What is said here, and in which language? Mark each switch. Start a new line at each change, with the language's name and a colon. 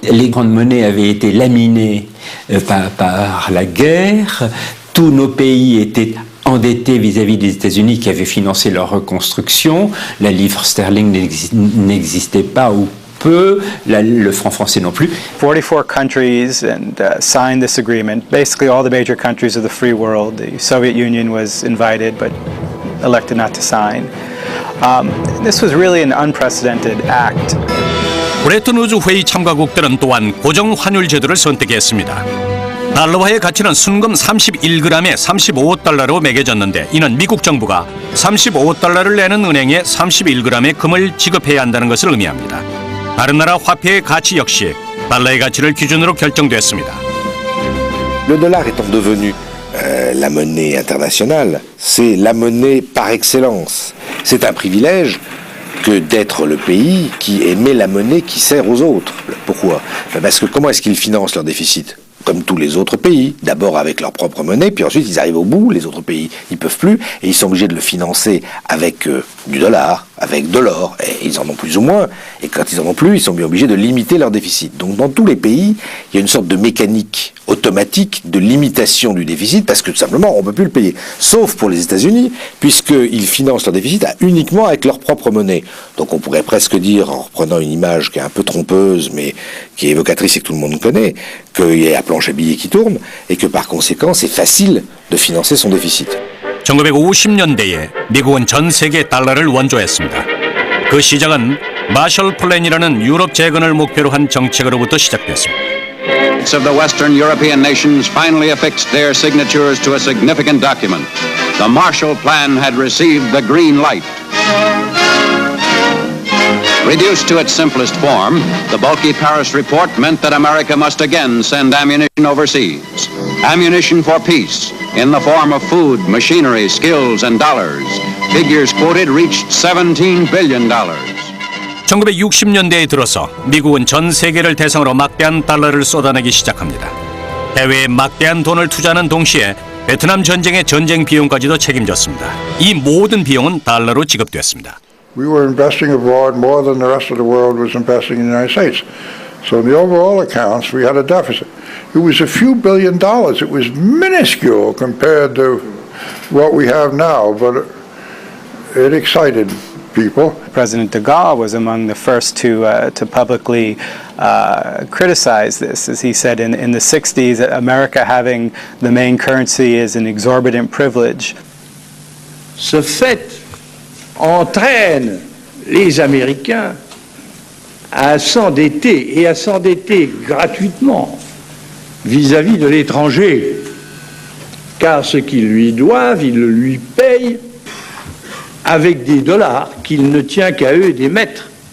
French: Les grandes monnaies avaient été laminées par la guerre. Tous nos pays étaient endettés vis-à-vis des États-Unis qui avaient financé leur reconstruction. La livre sterling n'existait pas ou peu, le franc français non plus.
English: 44 countries signed this agreement. Basically all the major countries of the free world. The Soviet Union was invited but elected not to sign. This was really an unprecedented act.
Korean: 브레튼 우즈 회의 참가국들은 또한 고정 환율 제도를 선택했습니다. 달러화의 가치는 순금 31g에 35달러로 매겨졌는데 이는 미국 정부가 35달러를 내는 은행에 31g의 금을 지급해야 한다는 것을 의미합니다. 다른 나라 화폐의 가치 역시 달러의 가치를 기준으로 결정됐습니다.
French: Le dollar étant devenu la monnaie internationale, c'est la monnaie par excellence. C'est un privilège que d'être le pays qui émet la monnaie qui sert aux autres. Pourquoi? Parce que comment est-ce qu'ils financent leur déficit? Comme tous les autres pays, d'abord avec leur propre monnaie, puis ensuite ils arrivent au bout, les autres pays ils peuvent plus, et ils sont obligés de le financer avec du dollar, avec de l'or, et ils en ont plus ou moins, et quand ils en ont plus, ils sont bien obligés de limiter leur déficit. Donc dans tous les pays, il y a une sorte de mécanique automatique de limitation du déficit, parce que tout simplement on ne peut plus le payer, sauf pour les États-Unis, puisqu'ils financent leur déficit uniquement avec leur propre monnaie. Donc on pourrait presque dire, en reprenant une image qui est un peu trompeuse, mais qui est évocatrice et que tout le monde connaît, qu'il y a la planche à billets qui tourne, et que par conséquent c'est facile de financer son déficit.
Korean: 1950년대에 미국은 전 세계 달러를 원조했습니다. 그 시작은 마셜 플랜이라는 유럽 재건을 목표로 한 정책으로부터 시작됐습니다.
English: Of the Western European nations finally affixed their signatures to a significant document. The Marshall Plan had received the green light. Reduced to its simplest form, the bulky Paris report meant that America must again send ammunition overseas. Ammunition for peace, in the form of food, machinery, skills, and dollars. Figures quoted reached $17 billion.
Korean: 1960년대에 들어서 미국은 전 세계를 대상으로 막대한 달러를 쏟아내기 시작합니다. 해외에 막대한 돈을 투자하는 동시에 베트남 전쟁의 전쟁 비용까지도 책임졌습니다. 이 모든 비용은 달러로 지급됐습니다.
English: We were investing abroad more than the rest of the world was investing in the United States. So in the overall accounts, we had a deficit. It was a few $1 billion. It was minuscule compared to what we have now, but it excited people. President de Gaulle was among the first to publicly criticize this. As he said in the 60s, America having the main currency is an exorbitant privilege.
French: Ce fait entraîne les Américains à s'endetter et à s'endetter gratuitement vis-à-vis de l'étranger, car ce qu'ils lui doivent, ils le lui payent avec des dollars qu'il ne tient qu'à eux d'émettre,